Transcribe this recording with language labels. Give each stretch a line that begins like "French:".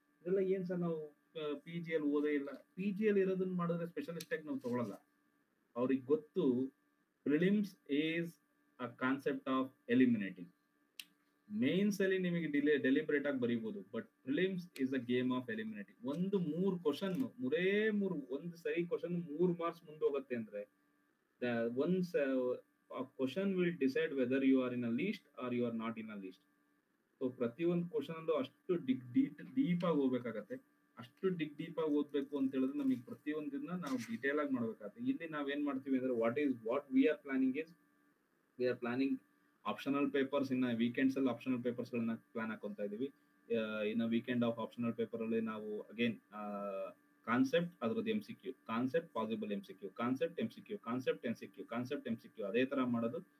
Kannada: ಇದೆಲ್ಲ ಏನ್ ಸರ್ ನಾವು PGಯಲ್ಲಿ ಓದೇ ಇಲ್ಲ. PGಯಲ್ಲಿ ಇರೋದನ್ನ ಮಾಡಿದ್ರೆ ಸ್ಪೆಷಲಿಸ್ಟ್ ಆಗಿ ನಾವು ತಗೊಳಲ್ಲ. ಅವ್ರಿಗೆ ಗೊತ್ತು
English: Prelims is a concept of eliminating.
Kannada: Mains ಅಲ್ಲಿ ನಿಮಗೆ ಡೆಲಿಬ್ರೇಟ್ ಆಗಿ ಬರೀಬಹುದು,
English: But prelims is a game of eliminating.
Kannada: ಮೂರು ಕ್ವಶನ್, ಒಂದು ಸರಿ ಕ್ವಶನ್ 3 ಮಾರ್ಕ್ಸ್ ಮುಂದೆ ಹೋಗುತ್ತೆ ಅಂದ್ರೆ
English: once a question will decide whether you are in a list or you are not in a list.
Kannada: So ಪ್ರತಿಯೊಂದು ಕ್ವಶನ್ ಅಲ್ಲೂ ಅಷ್ಟು ಡೀಪ್ ಆಗಿ ಹೋಗ್ಬೇಕಾಗತ್ತೆ. ಅಷ್ಟು ಡೀಪ್ ಆಗಿ ಓದ್ಬೇಕು ಅಂತ ಹೇಳಿದ್ರೆ ನಮಗೆ ಪ್ರತಿಯೊಂದನ್ನ ನಾವು ಡೀಟೇಲ್ ಆಗಿ ಮಾಡ್ಬೇಕಾಗತ್ತೆ. ಇಲ್ಲಿ ನಾವೇನ್ ಮಾಡ್ತೀವಿ ಅಂದ್ರೆ
English: What we are planning optional papers.
Kannada: ಇನ್ನ ವೀಕೆಂಡ್ಸ್ ಅಲ್ಲಿ ಆಪ್ಷನಲ್ ಪೇಪರ್ಸ್ ಗಳನ್ನ ಪ್ಲಾನ್ ಹಾಕೊಂತ ಇದೀವಿ. ಇನ್ನು ವೀಕೆಂಡ್ ಆಫ್ ಆಪ್ಷನಲ್ ಪೇಪರ್ ಅಲ್ಲಿ ನಾವು ಅಗೇನ್ ಕಾನ್ಸೆಪ್ಟ್, ಅದ್ರದ್ದು MCQ, concept possible MCQ, concept MCQ, concept MCQ, concept MCQ ಅದೇ ತರ ಮಾಡೋದು.